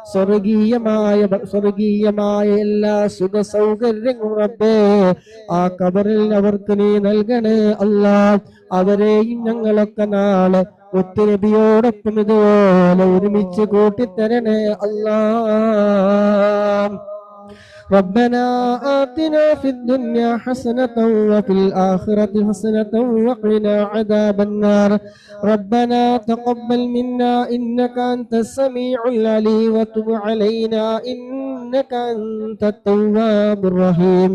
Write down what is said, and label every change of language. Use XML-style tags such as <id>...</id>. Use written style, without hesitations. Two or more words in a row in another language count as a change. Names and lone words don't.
<ml>സ്വർഗീയമായ എല്ലാ സുഖ സൗകര്യങ്ങളും റബ്ബേ ആ ഖബറിൽ അവർക്ക് നീ നൽകണേ അല്ലാഹ്. അവരെയും ഞങ്ങളൊക്കെ നാളെ ഒത്തുനബിയോടൊപ്പം ഇതുപോലെ ഒരുമിച്ച് കൂട്ടിത്തരണേ അല്ലാഹ്.</ml> <ar>ربنا آتنا في الدنيا حسنة وفي الآخرة حسنة وقنا عذاب النار. ربنا تقبل منا إنك أنت السميع العليم وتب علينا إنك أنت التواب الرحيم.</ar>